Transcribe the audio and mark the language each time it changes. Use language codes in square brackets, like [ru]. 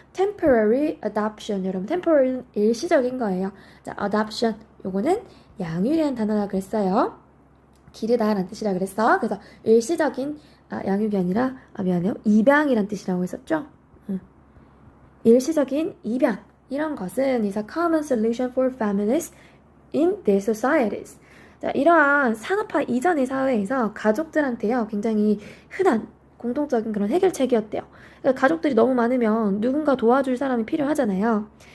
[en] temporary adoption. [ko] 여러분, temporary는 일시적인 거예요. 자, adoption. 요거는 양육이라는 단어라 그랬어요. 기르다라는 뜻이라 그랬어. 그래서 일시적인 양육이 아니라 미안해요. 입양이란 뜻이라고 했었죠. 일시적인 입양. 이런 것은 [en] is a common solution for families in their societies. [ko] 자, 이러한 산업화 이전의 사회에서 가족들한테요, 굉장히 흔한 공통적인 그런 해결책이었대요. 그러니까 가족들이 너무 많으면 누군가 도와줄 사람이 필요하잖아요.